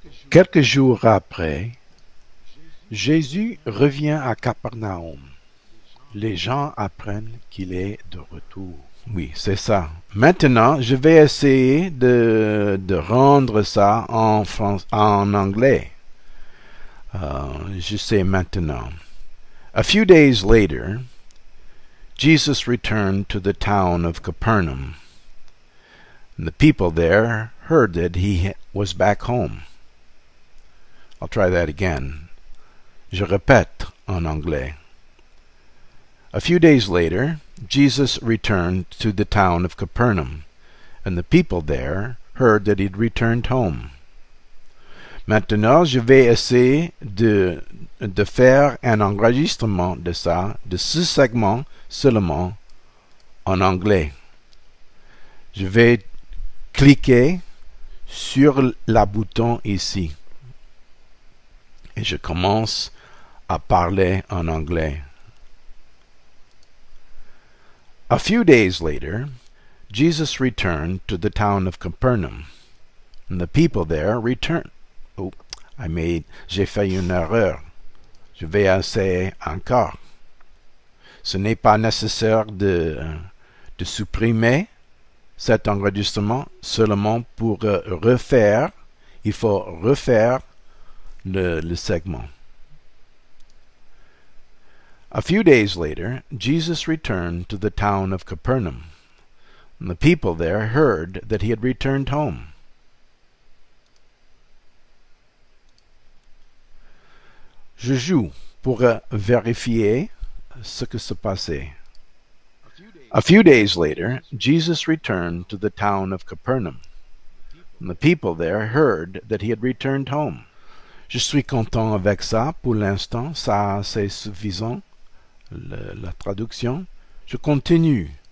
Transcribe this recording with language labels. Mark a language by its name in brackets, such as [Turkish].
[French] Quelques jours après, Jésus revient à Capernaum. Les gens apprennent qu'il est de retour. Oui, c'est ça. Maintenant, je vais essayer de rendre ça en anglais. Je sais maintenant. [English] A few days later, Jesus returned to the town of Capernaum. And the people there heard that he was back home. I'll try that again. [French] Je répète en anglais. [English] A few days later, Jesus returned to the town of Capernaum, and the people there heard that he'd returned home. [French] Maintenant, je vais essayer de faire un enregistrement de ça, de ce segment seulement en anglais. Je vais cliquer sur la bouton ici. Et je commence à parler en anglais. [English] A few days later, Jesus returned to the town of Capernaum, and the people there returned. [French] Oh, j'ai fait une erreur. Je vais essayer encore. Ce n'est pas nécessaire de supprimer cet enregistrement seulement pour refaire. Il faut refaire le segment. [English] A few days later, Jesus returned to the town of Capernaum, and the people there heard that he had returned home. [French] Je joue pour vérifier ce que se passait. [English] A few days later, Jesus returned to the town of Capernaum, and the people there heard that he had returned home. [French] Je suis content avec ça pour l'instant, ça c'est suffisant, la traduction. Je continue.